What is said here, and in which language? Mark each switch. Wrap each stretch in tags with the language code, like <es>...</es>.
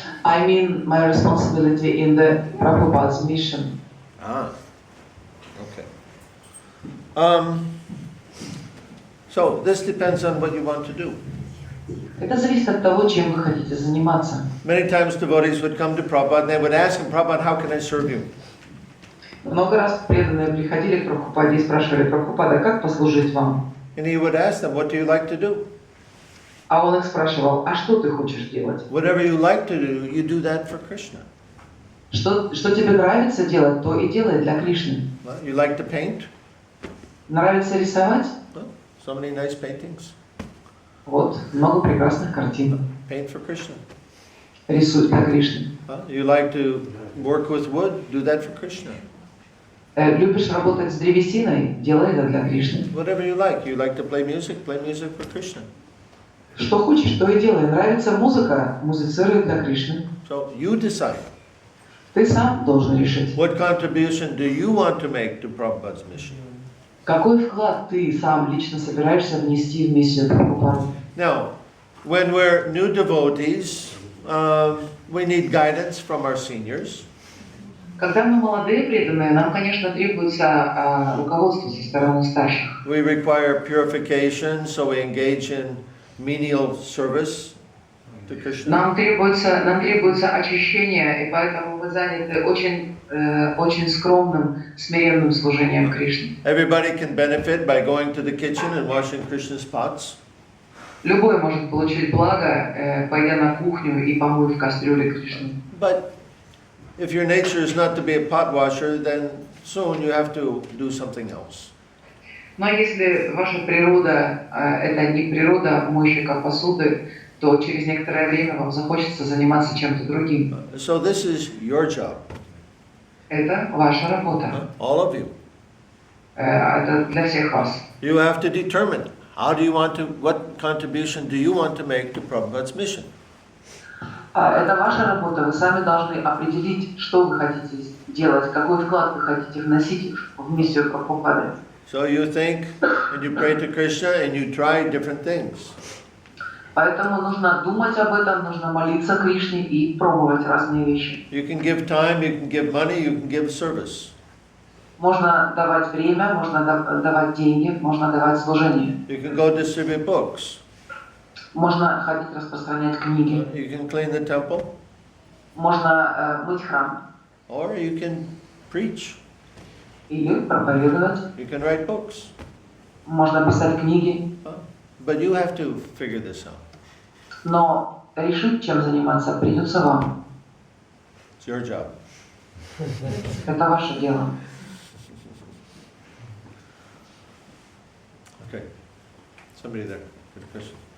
<en>I mean my responsibility in the Prabhupada's mission. Okay. So this depends on what you want to do.</en> <ru>Это зависит от того, чем вы хотите заниматься.</ru> <en>Many times devotees would come to Prabhupada and they would ask him, Prabhupada, how can I serve you?</en> <ru>Много раз преданные приходили к Прабхупаде и спрашивали: Прабхупада, как послужить вам?</ru> <en>And he would ask them, what do you like to do?</en> <ru>А он их спрашивал: а что ты хочешь делать?</ru> <en>Whatever you like to do, you do that for Krishna.</en> <ru>Что тебе нравится делать, то и делай для Кришны.</ru> <en>You like to paint?</en> <ru>Нравится рисовать?</ru> <en>So many nice paintings.</en> <ru>Вот, много прекрасных картин.</ru> <en>Paint for Krishna.</en> <ru>Рисуй для Кришны.</ru> <en>You like to work with wood? Do that for Krishna.</en> <ru>Любишь работать с древесиной? Делай это для Кришны.</ru> <en>Whatever you like. You like to play music for Krishna.</en> <ru>Что хочешь, то и делай. Нравится музыка? Музицируй для Кришны.</ru> <en>So you decide.</en> <ru>Ты сам должен решить.</ru> <en>What contribution do you want to make to Prabhupada's mission?</en> <ru>Какой вклад ты сам лично собираешься внести в миссию Прабхупады?</ru> <en>Now, when we're new devotees, we need guidance from our seniors.</en> <ru>Когда мы молодые преданные, нам, конечно, требуется руководство со стороны старших.</ru> <en>We require purification, so we engage in menial service to Krishna.</en> <ru>Нам требуется очищение, и поэтому мы заняты очень скромным, смиренным служением Кришне.</ru> <en>Everybody can benefit by going to the kitchen and washing Krishna's pots.</en> <ru>Любой может получить благо, пойдя на кухню и помыв кастрюли Кришны.</ru> <en>But if your nature is not to be a pot washer, then soon you have to do something else.</en> <ru>Но если ваша природа это не природа мойщика посуды, то через некоторое время вам захочется заниматься чем-то другим.</ru> <en>So this is your job.</en> <ru>Это ваша работа.</ru> <en>All of you.</en> <ru>Это для всех вас.</ru> <en>You have to determine what contribution do you want to make to Prabhupada's mission.</en> <ru>Это ваша работа. Вы сами должны определить, что вы хотите делать, какой вклад вы хотите вносить в миссию Прабхупады.</ru> <en>So you think and you pray to Krishna and you try different things.</en> <ru>Поэтому нужно думать об этом, нужно молиться Кришне и пробовать разные вещи.</ru> <en>You can give time, you can give money, you can give service.</en> <ru>Можно давать время, можно давать деньги, можно давать служение.</ru> <en>You can go distribute books.</en> <ru>Можно ходить распространять книги.</ru> <en>You can clean the temple.</en> <ru>Можно мыть храм.</ru> <en>Or you can preach.</en> <ru>Или проповедовать.</ru> <en>You can write books.</en> <ru>Можно писать книги.</ru> <en>But you have to figure this out.</en> <ru>Но решить, чем заниматься, придется вам.</ru> <en>It's your job.</en> <ru>Это ваше дело.</ru> <en>Okay. Somebody there. Good question.</en>